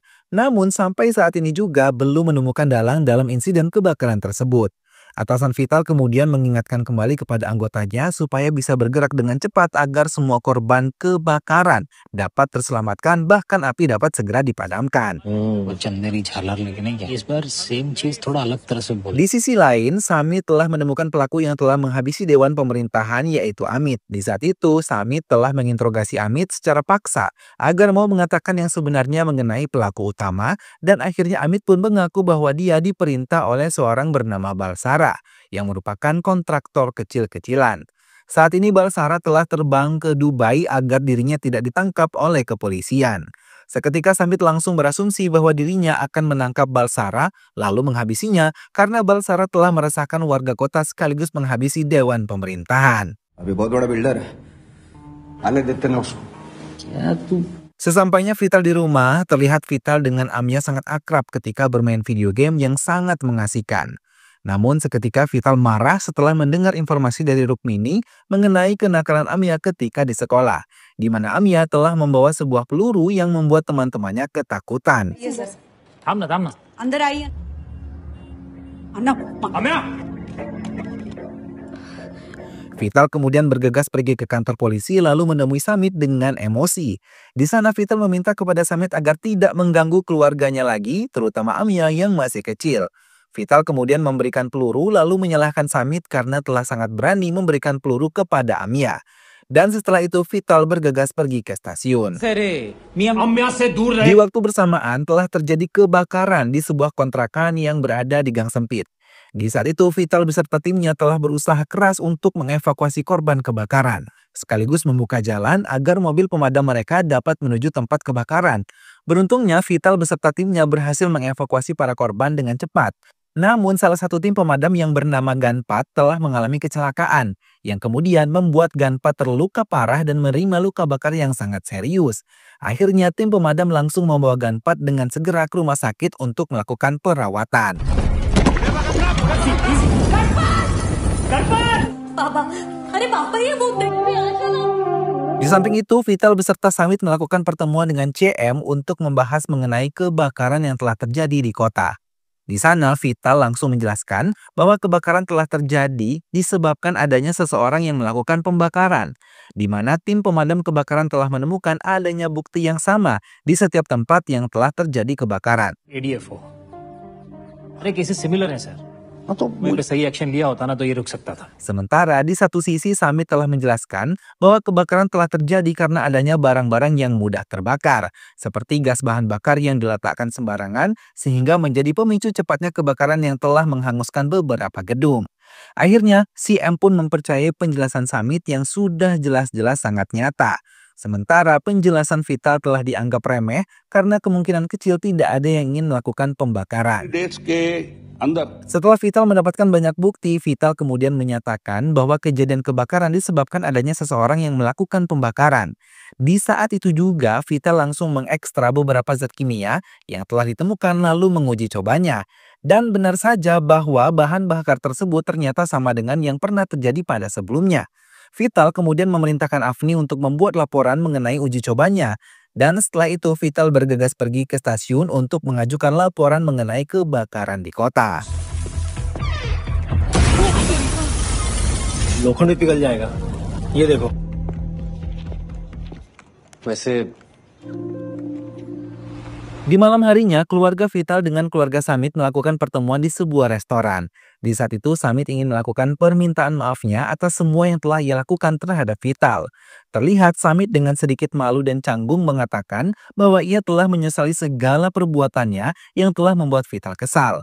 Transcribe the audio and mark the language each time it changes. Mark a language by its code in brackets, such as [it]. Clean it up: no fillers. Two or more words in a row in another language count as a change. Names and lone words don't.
[id] Namun sampai saat ini juga belum menemukan dalang dalam insiden kebakaran tersebut. Atasan Vital kemudian mengingatkan kembali kepada anggotanya supaya bisa bergerak dengan cepat agar semua korban kebakaran dapat terselamatkan bahkan api dapat segera dipadamkan. [hi] चंदेरी झालर लेके नहीं गया इस बार सेम चीज थोड़ा अलग तरह से बोल [id] Di sisi lain, Samit telah menemukan pelaku yang telah menghabisi Dewan Pemerintahan yaitu Amit. Di saat itu, Samit telah menginterogasi Amit secara paksa agar mau mengatakan yang sebenarnya mengenai pelaku utama dan akhirnya Amit pun mengaku bahwa dia diperintah oleh seorang bernama Balsara yang merupakan kontraktor kecil-kecilan. Saat ini Balsara telah terbang ke Dubai agar dirinya tidak ditangkap oleh kepolisian. Seketika Samit langsung berasumsi bahwa dirinya akan menangkap Balsara lalu menghabisinya karena Balsara telah meresahkan warga kota sekaligus menghabisi Dewan Pemerintahan. [hi] अभी बहुत बड़ा बिल्डर है आने देते ना उसको [id] Sesampainya Vital di rumah, terlihat Vital dengan Amia sangat akrab ketika bermain video game yang sangat mengasihkan. Namun seketika Vital marah setelah mendengar informasi dari Rukmini mengenai kenakalan Amia ketika di sekolah, di mana Amia telah membawa sebuah peluru yang membuat teman-temannya ketakutan. [hi] थाम ना अंदर आइए अन्ना अम्या [id] Vital kemudian bergegas pergi ke kantor polisi lalu menemui Samit dengan emosi. Di sana Vital meminta kepada Samit agar tidak mengganggu keluarganya lagi, terutama Amia yang masih kecil. Vital kemudian memberikan peluru lalu menyalahkan Samit karena telah sangat berani memberikan peluru kepada Amia. Dan setelah itu Vital bergegas pergi ke stasiun. [hi] अम्या से दूर [id] Di waktu bersamaan telah terjadi kebakaran di sebuah kontrakan yang berada di gang sempit. Di saat itu Vital beserta timnya telah berusaha keras untuk mengevakuasi korban kebakaran, sekaligus membuka jalan agar mobil pemadam mereka dapat menuju tempat kebakaran. Beruntungnya Vital beserta timnya berhasil mengevakuasi para korban dengan cepat. Namun salah satu tim pemadam yang bernama Ganpat telah mengalami kecelakaan, yang kemudian membuat Ganpat terluka parah dan menerima luka bakar yang sangat serius. Akhirnya tim pemadam langsung membawa Ganpat dengan segera ke rumah sakit untuk melakukan perawatan. [hi] पापा अरे पापा ये वो बेबी आशा ना [id] Di samping itu, Vital beserta Samit melakukan pertemuan dengan CM untuk membahas mengenai kebakaran yang telah terjadi di kota. Di sana, Vital langsung menjelaskan bahwa kebakaran telah terjadi disebabkan adanya seseorang yang melakukan pembakaran, di mana tim pemadam kebakaran telah menemukan adanya bukti yang sama di setiap tempat yang telah terjadi kebakaran. [hi] एडीएफओ अरे [en] cases similar [hi] है सर मैं सही एक्शन लिया होता ना तो ये रुक सकता था [id] Sementara di satu sisi Samit telah menjelaskan bahwa kebakaran telah terjadi karena adanya barang-barang yang mudah terbakar, seperti gas bahan bakar yang diletakkan sembarangan sehingga menjadi pemicu cepatnya kebakaran yang telah menghanguskan beberapa gedung. Akhirnya, si M pun mempercayai penjelasan Samit yang sudah jelas-jelas sangat nyata. Sementara penjelasan Vital telah dianggap remeh karena kemungkinan kecil tidak ada yang ingin melakukan pembakaran. [hi] डेट्स के अंदर [id] Setelah Vital mendapatkan banyak bukti, Vital kemudian menyatakan bahwa kejadian kebakaran disebabkan adanya seseorang yang melakukan pembakaran. Di saat itu juga, Vital langsung mengekstra beberapa zat kimia yang telah ditemukan lalu menguji cobanya. Dan benar saja bahwa bahan bakar tersebut ternyata sama dengan yang pernah terjadi pada sebelumnya. Vital kemudian memerintahkan Afni untuk membuat laporan mengenai uji cobanya. Dan setelah itu Vital bergegas pergi ke stasiun untuk mengajukan laporan mengenai kebakaran di kota. [hi] लोखंड भी पिघल जाएगा ये देखो वैसे [id] Di malam harinya, keluarga Vital dengan keluarga Samit melakukan pertemuan di sebuah restoran. Di saat itu, Samit ingin melakukan permintaan maafnya atas semua yang telah ia lakukan terhadap Vital. Terlihat Samit dengan sedikit malu dan canggung mengatakan bahwa ia telah menyesali segala perbuatannya yang telah membuat Vital kesal.